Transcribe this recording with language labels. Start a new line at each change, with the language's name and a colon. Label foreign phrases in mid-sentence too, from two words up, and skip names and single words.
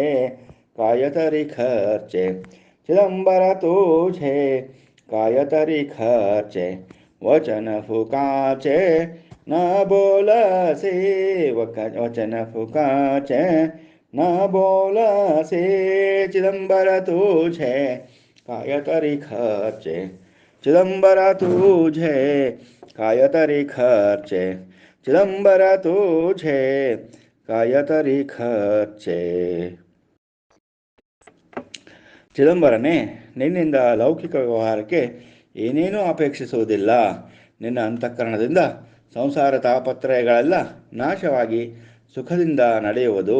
Marathi: काय तरी खर्चे, चिदंबर तुझे काय तरी खर्चे, वचन फुकाचे न बोलसे, वचन फुकाचे न बोलसे, चिदंबर तुझे काय तरी खर्चे, चिदंबर तुझे काय तरी खर्चे, चिदंबर तुझे काय तरी खर्चे.
Kannada: ಚಿದಂಬರನೇ, ನಿನ್ನಿಂದ ಲೌಕಿಕ ವ್ಯವಹಾರಕ್ಕೆ ಏನೇನೂ ಅಪೇಕ್ಷಿಸುವುದಿಲ್ಲ. ನಿನ್ನ ಅಂತಃಕರಣದಿಂದ ಸಂಸಾರ ತಾಪತ್ರಯಗಳೆಲ್ಲ ನಾಶವಾಗಿ ಸುಖದಿಂದ ನಡೆಯುವುದು.